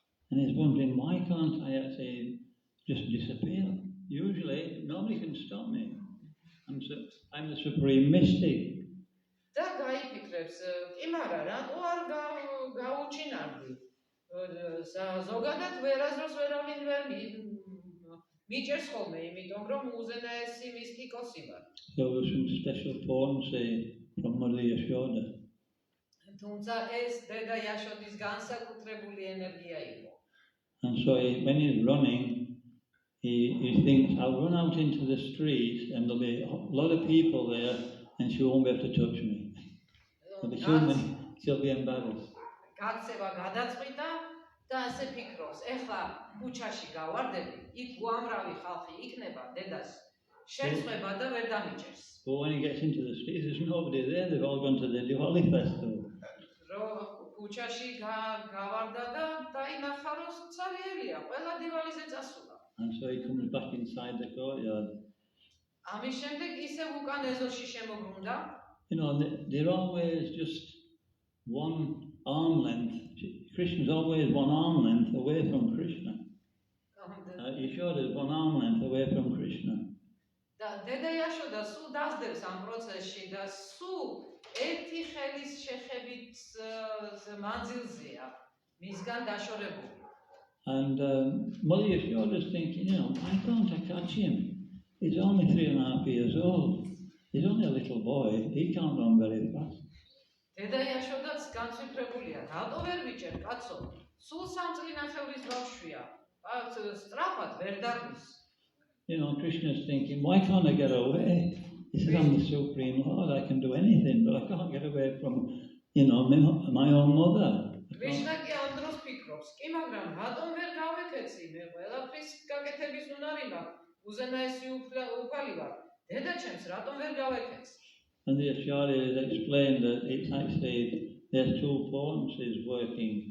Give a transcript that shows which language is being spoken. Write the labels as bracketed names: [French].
[English] And he's wondering, why can't I actually just disappear? Usually, nobody can stop me. I'm the supreme mystic. [Georgian] და გაიფიქრებს, კი მაგრამ რატო არ გაუჩინარდი? ზოგადად ვერასდროს ვერავინ ვერ მიჭერს ხოლმე, იმიტომ რომ უზენაესი მისტიკოსი ვარ. [English] So there was some special potency from Mother Yashoda. [Georgian] თუმცა ეს დედა იაშოდის განსაკუთრებული ენერგია იყო. [English] And so when he's running, he thinks, I'll run out into the street and there'll be a lot of people there and she won't be able to touch me. There'll be so many, she'll be embarrassed. [Georgian] გაქცევა გადაწყვიტა და ასე ფიქრობს, ეხლა ქუჩაში გავარდები, იქ უამრავი ხალხი იქნება, დედას შეწყვება და ვერ დამიჭერს. [English] But when he gets into the street, there's nobody there, they've all gone to the Diwali festival. [Georgian] ქუჩაში გავარდა და დაინახა, რომ ცარიელია, ყველა დივალიზე წასულა. [English] And so he comes back inside the courtyard. [Georgian] ამის შემდეგ ისევ უკან ეზოში შემობრუნდა. [English] They're always just one arm length. Krishna's always one arm length away from Krishna. Yashoda is one arm length away from Krishna. [Georgian] და დედა იაშოდა სულ დასდევს ამ პროცესში და სულ ერთი ხელის შეხებით მანძილზეა მისგან დაშორებული. [English] And Mother Yashoda is thinking, why can't I catch him? He's only 3.5 years old. He's only a little boy. He can't run very fast. [Georgian] დედა იაშოდაც განცვიფრებულია, რატო ვერ ვიჭერ, კაცო? სულ 3 წლინახევრის ბავშვია. სწრაფად ვერ დაგვის. [English] Krishna is thinking, why can't I get away? He says, I'm the Supreme Lord, I can do anything, but I can't get away from, my own mother. [Georgian] Krishna კი ამ დროს ფიქრობს, კი მაგრამ რატომ ვერ გავეკეცი? მე ყველაფრის გაკეთების უნარი მაქვს. უზენაესი უფალი ვარ. დედაჩემს რატომ ვერ გავეკეცი? [English] And the Acharya has explained that it's actually, there's two potencies working.